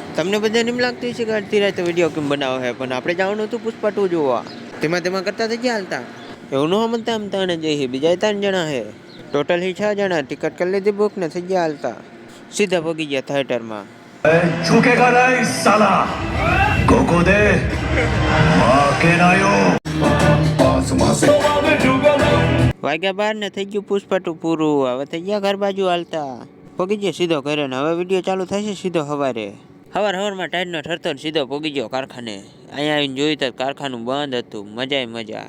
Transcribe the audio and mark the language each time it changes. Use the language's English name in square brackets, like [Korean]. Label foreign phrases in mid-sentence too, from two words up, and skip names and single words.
[Gujarati] તમને બધાને એમ લાગતું છે કે અડધી રાતે વિડીયો કેમ બનાવો છે, પણ આપણે જવાનું હતું પુષ્પા 2 જોવા. તેમાં કરતા થઈ ગયા હાલતા એવું ન સમજતા આમ ત્રણે જઈએ, બીજા 3 જણા છે, ટોટલ 6 જણા. ટિકિટ કરી લીધી બુક ને થઈ ગયા હાલતા, સીધા પગી ગયા થિયેટરમાં. [Hindi] झुकेगा नहीं साला कोको दे आके नायो [Gujarati] વાગ્યા 12 ને થઈ ગયું પુષ્પા 2 પૂરું. હવે થઈ ગયા ઘર બાજુ હાલતા, પગી ગયો સીધો ઘરે ને હવે વિડીયો ચાલુ થાય છે સીધો સવારમાં ટાઈડનો ઠરતો સીધો પગી ગયો કારખાને. અહીંયા આવીને જોયું તો કારખાનું બંધ હતું. મજા.